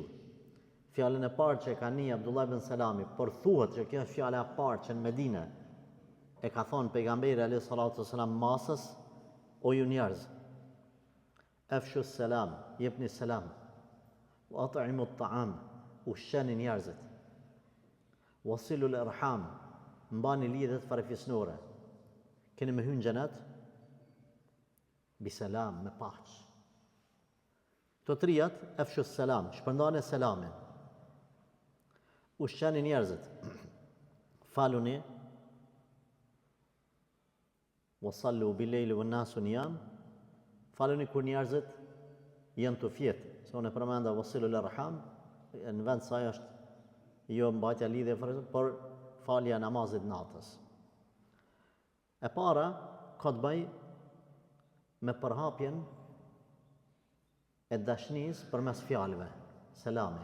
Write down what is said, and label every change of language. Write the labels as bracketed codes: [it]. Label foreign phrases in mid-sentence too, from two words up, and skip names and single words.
[sq] Fjalën e parë që ka një Abdullah ibn Selami, por thuhet që kjo është fjala e parë që në Medinë e ka thonë pejgamberi [ar] عليه الصلاة والسلام [sq] masës, o ju njerëz, [ar] أفشوا السلام, [sq] jepni selam, [ar] وأطعموا الطعام, [sq] ushqeni njerëzit, [ar] وصلوا الأرحام, [sq] mbani lidhet farefisnore, keni me hyrë në xhenet [ar] بسلام, [sq] me paqë. Të trijat, [ar] أفشوا السلام, [sq] shpërndani selamin, ushqeni njerëzit, faluni, [ar] وصلوا بالليل والناس نيام, [sq] faluni kur njerëzit janë të fjetë, se unë e përmenda [ar] وصلوا الأرحام, [sq] në vend saj është jo mbajtja lidhje, por falja namazit natës. E para ka të bëj me përhapjen e dashnisë përmes fjalëve, selami.